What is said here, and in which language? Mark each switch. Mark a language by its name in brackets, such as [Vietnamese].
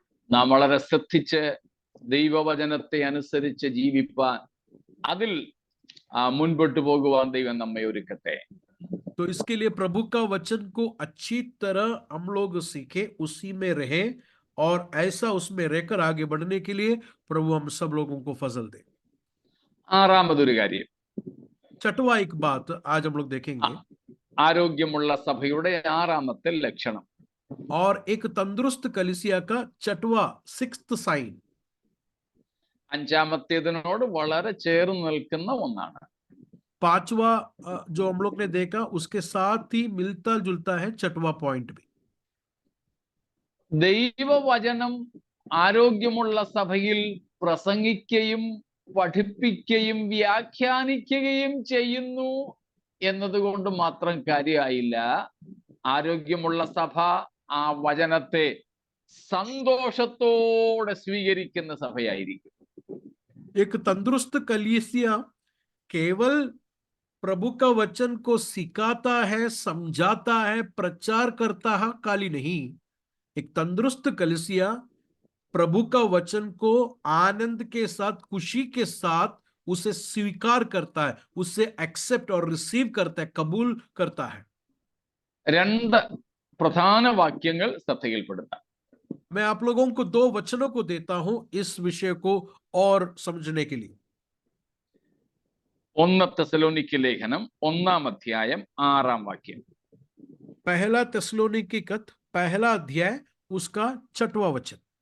[Malayalam] നാം വളരെ ശ്രദ്ധിച്ച് ദൈവവചനത്തെ അനുസരിച്ച് ജീവിപ്പാൻ, അതിൽ മുൻപോട്ട് പോകുവാൻ ദൈവം നമ്മെ ഒരുക്കട്ടെ. [Hindi] तो इसके लिए प्रभु का वचन को अच्छी तरह हम लोग सीखे, उसी में रहे और ऐसा उसमें रहकर आगे बढ़ने के लिए प्रभु हम सब लोगों को फजल दे। [Malayalam] ആറാമതൊരു കാര്യം, [Hindi] छठवां एक बात आज हम लोग देखेंगे, [Malayalam] ആരോഗ്യമുള്ള സഭയുടെ ആറാമത്തെ ലക്ഷണം. [Hindi] और एक तंदुरुस्त कलीसिया का छठवां, [English] sixth sign, [Malayalam] അഞ്ചാമത്തേതിനോട് വളരെ ചേർന്ന് നിൽക്കുന്ന ഒന്നാണ്. [Hindi] पांचवा जो हम लोग ने देखा उसके साथ ही मिलता जुलता है छठवां पॉइंट भी। [Malayalam] ദൈവവചനം ആരോഗ്യമുള്ള സഭയിൽ പ്രസംഗിക്കുകയും പഠിപ്പിക്കുകയും വ്യാഖ്യാനിക്കുകയും ചെയ്യുന്നു എന്നതുകൊണ്ട് മാത്രം കാര്യമായില്ല. ആരോഗ്യമുള്ള സഭ ആ വചനത്തെ സന്തോഷത്തോടെ സ്വീകരിക്കുന്ന സഭയായിരിക്കും. [Hindi] एक तंदुरुस्त कलीसिया केवल प्रभु का वचन को सिखाता है, समझाता है, प्रचार करता है काली नहीं। एक तंदुरुस्त कलीसिया प्रभु का वचन को आनंद के साथ, खुशी के साथ उसे स्वीकार करता है, उसे एक्सेप्ट और रिसीव करता है, कबूल करता है। [Malayalam] രണ്ട് പ്രധാന വാക്യങ്ങൾ ശ്രദ്ധയിൽപ്പെടുത്താം. [Hindi] मैं आप लोगों को 2 वचनों को देता हूं इस विषय को और समझने के लिए। [Malayalam] 1 തെസ്സലോനിക്ക ലേഖനം 1-ാം അധ്യായം 6-ാം വാക്യം. [Hindi] पहला तेस्सलोनिकी खत 1 अध्याय उसका 6वां वचन।